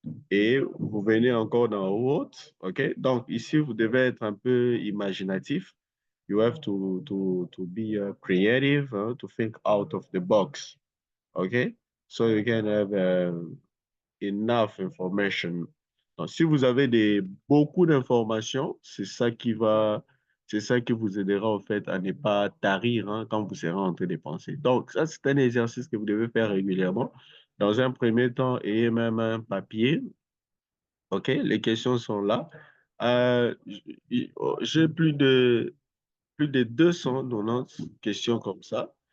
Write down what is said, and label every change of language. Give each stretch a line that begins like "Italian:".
French: Et vous venez encore dans autre, ok. Donc ici, vous devez être un peu imaginatif.
English: You have to be creative, to think out of the box, okay. So you can have enough information.
French: Donc, si vous avez beaucoup d'informations, c'est ça qui vous aidera en fait à ne pas tarir hein, quand vous serez en train de penser. Donc, ça, c'est un exercice que vous devez faire régulièrement. Dans un premier temps, et même un papier. OK, les questions sont là. J'ai plus de 290 questions comme ça.